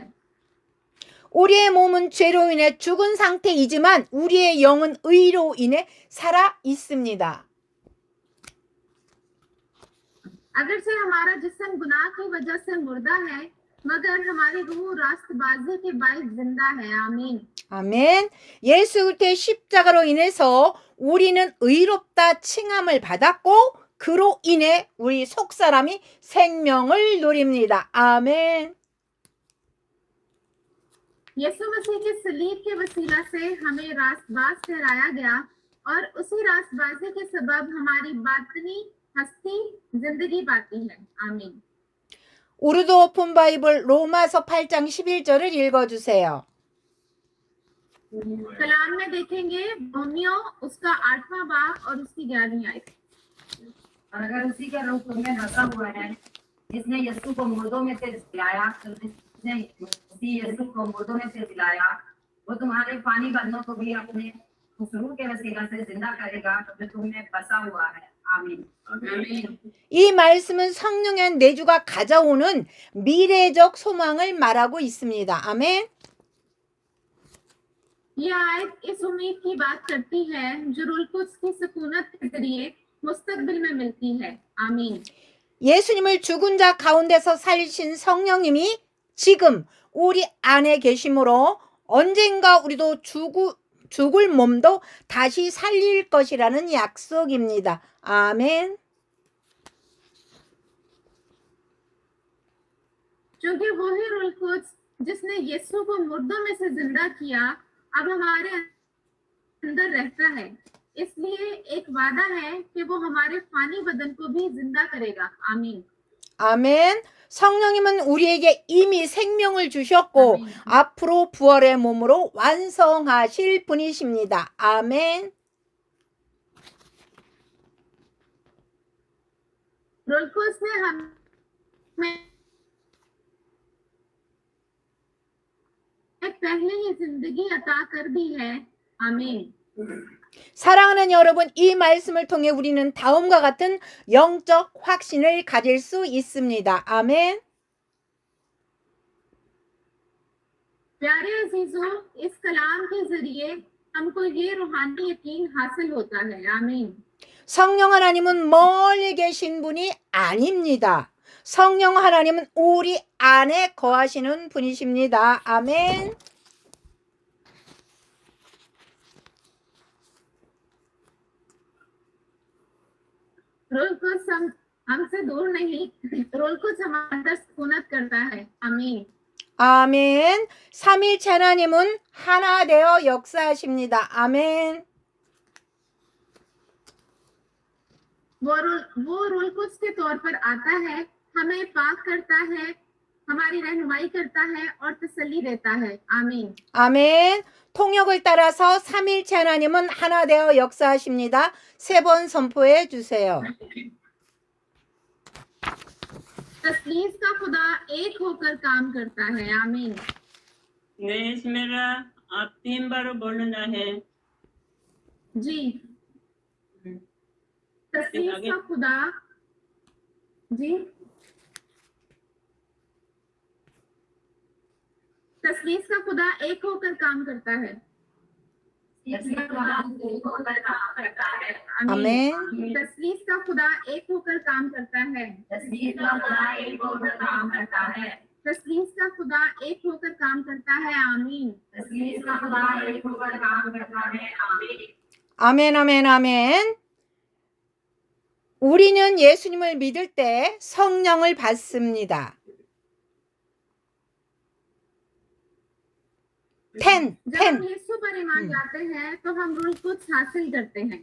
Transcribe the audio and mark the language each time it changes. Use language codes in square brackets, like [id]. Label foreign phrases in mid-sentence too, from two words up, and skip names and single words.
[ko] 우리의 몸은 죄로 인해 죽은 상태이지만 우리의 영은 의로 인해 살아 있습니다. [ur] اگرچہ ہمارا جسم گناہ کی وجہ سے مردہ ہے مگر ہماری روح راستبازی کے باعث زندہ ہے. आमीन। [ko] 아멘. 예수 그리스도의 십자가로 인해서 우리는 의롭다 칭함을 받았고 그로 인해 우리 속사람이 생명을 누립니다. 아멘. [ur] یسوع مسیح کے صلیب کے وسیلہ سے ہمیں راستباز ٹھہرایا گیا اور اسی راستبازی کے سبب ہماری باطنی ہستی زندگی پاتی ہے. आमीन। [ko] 우르드 오픈 바이블 로마서 8장 11절을 읽어주세요. [ur] کلام میں دیکھیں گے رومیو اس کا 8واں باب اور اس کی 11ویں آیت. اور اگر اسی کا روح تمہیں بسا ہوا ہے جس نے یسوع کو مردوں میں سے جلایا تو جس نے مسیح یسوع کو مردوں میں سے جلایا وہ تمہارے فانی بدنوں کو بھی اپنے اس روح کے وسیلہ سے زندہ کرے گا جو تمہیں بسا ہوا ہے. आमीन। [ko] 이 말씀은 성령의 내주가 가져오는 미래적 소망을 말하고 있습니다. 아멘. [ur] یہ آیت اس امید کی بات کرتی ہے جو روح قدس کی سکونت کے ذریعے مستقبل میں ملتی ہے. आमीन। [ko] 예수님을 죽은 자 가운데서 살리신 성령님이 지금 우리 안에 계심으로 언젠가 우리도 죽을 몸도 다시 살릴 것이라는 약속입니다. 아멘. [ur] کیونکہ وہی روح قدس جس نے یسوع کو مردوں میں سے زندہ کیا اب ہمارے اندر رہتا ہے، اس لیے ایک وعدہ ہے کہ وہ ہمارے فانی بدن کو بھی زندہ کرے گا. आमीन। [ko] 아멘. 성령님은 우리에게 이미 생명을 주셨고 아멘. 앞으로 부활의 몸으로 완성하실 분이십니다. 아멘. [ur] روح قدس نے ہمیں پہلے ہی زندگی عطا کر دی ہے. आमीन। [ko] 사랑하는 여러분, 이 말씀을 통해 우리는 다음과 같은 영적 확신을 가질 수 있습니다. 아멘. [ur] پیارے عزیزوں، اس کلام کے ذریعے ہم کو یہ روحانی یقین حاصل ہوتا ہے. आमीन। [ko] 성령 하나님은 멀리 계신 분이 아닙니다. 성령 하나님은 우리 안에 거하시는 분이십니다. 아멘. [ur] روح قدس ہم سے دور نہیں، روح قدس ہمارے اندر سکونت کرتا ہے. आमीन। [ko] 아멘. 삼일체 하나님은 하나 되어 역사하십니다. 아멘. [ur] وہ روح قدس کے طور پر آتا ہے، ہمیں پاک کرتا ہے، ہماری رہنمائی کرتا ہے اور تسلی دیتا ہے. आमीन। [ko] 아멘. 통역을 따라서 삼일체 하나님은 하나 되어 역사하십니다. 3번 선포해 주세요. [ur] تثلیث کا خدا ایک ہو کر کام کرتا ہے آمین نیش میرا آپ 3 بار بولنا ہے جی تثلیث आगे। کا خدا جی تثلیث کا خدا ایک ہو کر کام کرتا ہے اس کا خدا ایک ہو کر کام کرتا ہے. [ko] 아멘. [ur] تثلیث کا خدا ایک ہو کر کام کرتا ہے تثلیث کا خدا ایک ہو کر کام کرتا ہے. تثلیث کا خدا ایک ہو کر کام کرتا ہے آمین تثلیث کا خدا ایک ہو کر کام کرتا ہے. आमीन। [ko] 아멘, 아멘, 아멘. 우리는 예수님을 믿을 때 성령을 받습니다. [ur] جب ہم یسوع پر ایمان لاتے ہیں تو ہم روح کچھ حاصل کرتے ہیں